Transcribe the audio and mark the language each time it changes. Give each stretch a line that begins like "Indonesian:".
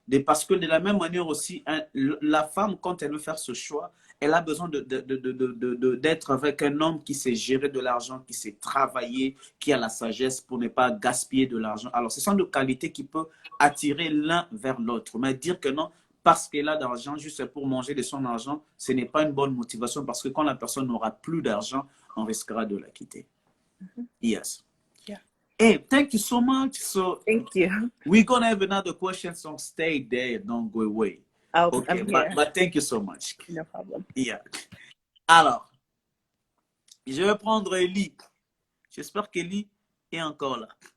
French: Parce que de la même manière aussi, la femme, quand elle veut faire ce choix, elle a besoin d'être avec un homme qui sait gérer de l'argent, qui sait travailler, qui a la sagesse pour ne pas gaspiller de l'argent. Alors, ce sont des qualités qui peuvent attirer l'un vers l'autre. Mais dire que non, parce qu'elle a d'argent, juste pour manger de son argent, ce n'est pas une bonne motivation parce que quand la personne n'aura plus d'argent, on risquera de la quitter.
English: Yes. Hey, thank you so much. So thank you. We're gonna have another question, so stay there, don't go away. Okay, but thank you so much. No problem. Yeah.
French: Alors, je vais prendre Ellie. J'espère qu'Ellie est encore là.